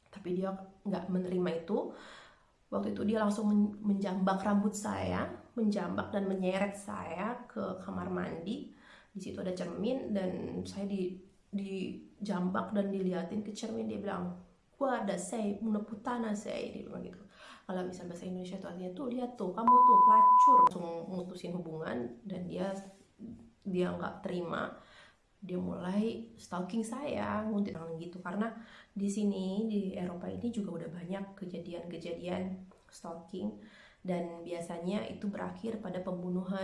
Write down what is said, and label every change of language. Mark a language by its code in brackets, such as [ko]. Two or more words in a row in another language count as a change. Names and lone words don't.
[id] tapi dia nggak menerima itu. Waktu itu dia langsung menjambak rambut saya, menjambak dan menyeret saya ke kamar mandi. Di situ ada cermin dan saya dijambak dan diliatin ke cermin. Dia bilang, [it] "Guarda, sei una puttana sei," [id] dia bilang gitu. Kalau misal bahasa Indonesia itu artinya tuh, lihat tuh, kamu tuh pelacur. Langsung mutusin hubungan dan dia nggak terima. Dia mulai stalking saya, nguntit gitu, karena di sini di Eropa ini juga udah banyak kejadian-kejadian stalking dan biasanya itu berakhir pada pembunuhan.